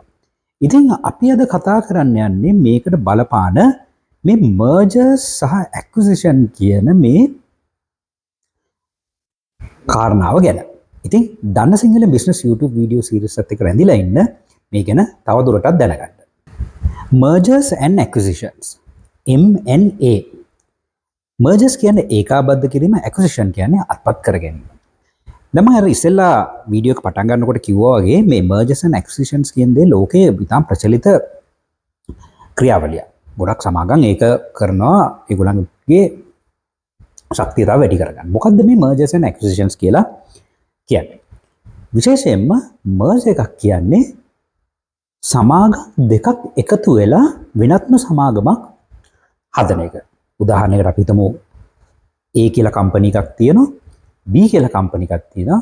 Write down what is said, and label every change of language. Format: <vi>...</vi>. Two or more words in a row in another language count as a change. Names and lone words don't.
<si>ඉතින් අපි අද කතා කරන්න යන්නේ මේකට බලපාන මේ mergers සහ acquisition කියන මේ කාරණාව ගැන. ඉතින් දන්න සිංහල business YouTube</si> <en>video series</en> <si>එකත් එක්ක රැඳිලා ඉන්න මේ ගැන තවදුරටත් දැනගන්න.</si> <en>Mergers and acquisitions.</en> <si>M&A. Mergers කියන්නේ ඒකාබද්ධ කිරීම, acquisition කියන්නේ අත්පත් කර ගැනීම. දැන් මම ඉස්සෙල්ලා වීඩියෝ එක පටන් ගන්නකොට කිව්වා වගේ මේ</si> <en>mergers and acquisitions</en> <si>කියන දේ ලෝකයේ ඉතාම ප්‍රචලිත ක්‍රියාවලියක්. ගොඩක් සමාගම් ඒක කරනවා ඒගොල්ලන්ගේ ශක්තිය තව වැඩි කරගන්න. මොකද්ද මේ</si> <en>mergers and acquisitions</en> <si>කියලා කියන්නේ? විශේෂයෙන්ම merge එකක් කියන්නේ සමාගම් දෙකක් එකතු වෙලා වෙනත්ම සමාගමක් හදන එක. උදාහරණයකට අපි හිතමු A කියලා කම්පැනි එකක් තියෙනවා, B කියලා කම්පැනි එකක් තියෙනවා.</si>